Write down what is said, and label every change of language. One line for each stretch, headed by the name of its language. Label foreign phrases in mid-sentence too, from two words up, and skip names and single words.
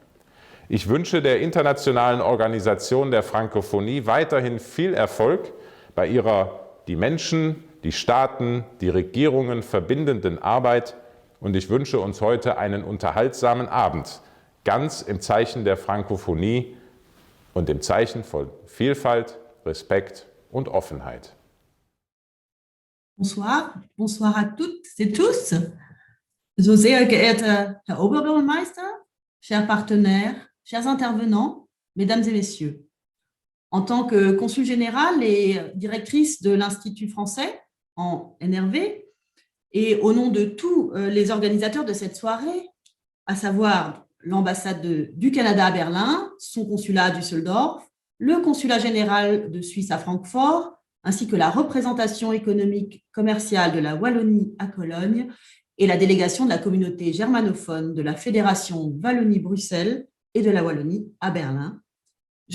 German: Ich wünsche der Internationalen Organisation der Frankophonie weiterhin viel Erfolg bei ihrer die Menschen, die Staaten, die Regierungen verbindenden Arbeit und ich wünsche uns heute einen unterhaltsamen Abend, ganz im Zeichen der Frankophonie und im Zeichen von Vielfalt, Respekt und Offenheit.
French: Bonsoir, bonsoir à toutes et tous.
German: So sehr geehrter Herr Oberbürgermeister,
French: chers partenaires, chers intervenants, mesdames et messieurs. En tant que consul général et directrice de l'Institut français en NRV, et au nom de tous les organisateurs de cette soirée, à savoir l'ambassade du Canada à Berlin, son consulat à Düsseldorf, le consulat général de Suisse à Francfort, ainsi que la représentation économique commerciale de la Wallonie à Cologne et la délégation de la communauté germanophone de la Fédération Wallonie-Bruxelles et de la Wallonie à Berlin.